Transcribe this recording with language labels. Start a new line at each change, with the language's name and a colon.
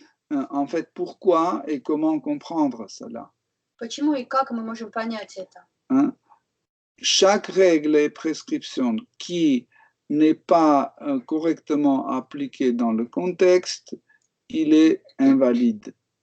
French: En fait, pourquoi et comment comprendre cela?
Russian: Почему и как мы можем понять это?
French: Chaque règle et prescription qui n'est pas correctement appliquée dans le contexte, il est invalide.